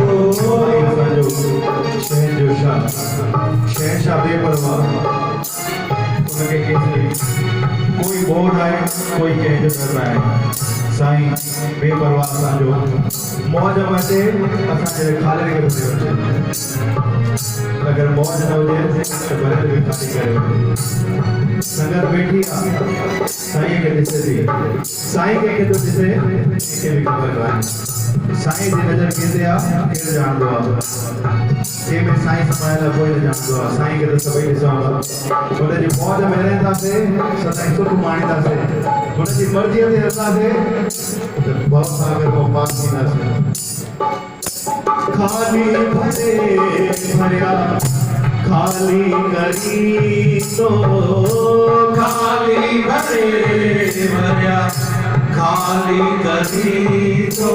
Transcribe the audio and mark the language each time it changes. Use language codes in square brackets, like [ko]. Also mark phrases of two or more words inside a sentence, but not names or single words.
[hi] शहशाह बेपरवाह उनके कोई बोल रहा है कोई कह कर रहा है। [sd] साईं बेपरवाह असांजो मौज मचे असांजे खाली के बचे। अगर मौज न हुजे तो भले भी खाली करे। संगत बैठी साईं के ॾिसे थी, साईं के तो ॾिसे के भी खबर कान। साईं जी नज़र केते आ केर जाणदो आ, के में साईं समायल कोई न जाणदो आ। साईं के तो सभई ॾिसण उन जी मौज में रहंदासीं, सदाईं सुख माणींदासीं, उन जी मर्ज़ीअ ते हलंदासीं त भव सागर को पार थींदासीं। खाली भरे भरिया खाली करी तो, खाली भरे भरिया खाली करी तो।